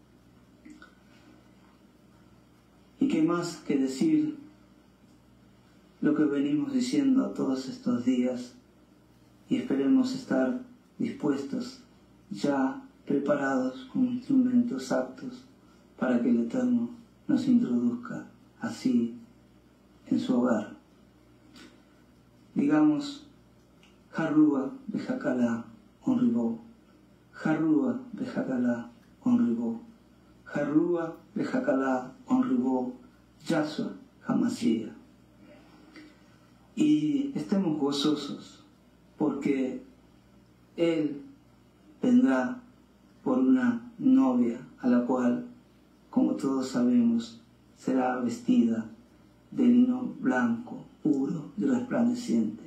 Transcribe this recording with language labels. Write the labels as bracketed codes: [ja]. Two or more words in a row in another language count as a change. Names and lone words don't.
[es] Y qué más que decir lo que venimos diciendo todos estos días, y esperemos estar dispuestos, ya preparados con instrumentos aptos para que el Eterno nos introduzca así en su hogar. Digamos: Harrúa bejakalá onribó, Harrúa bejakalá onribó, Harrúa bejakalá onribó, [he] ישוע המשיח. [es] Y estemos gozosos, porque Él vendrá por una novia a la cual, como todos sabemos, será vestida de lino blanco, puro y resplandeciente.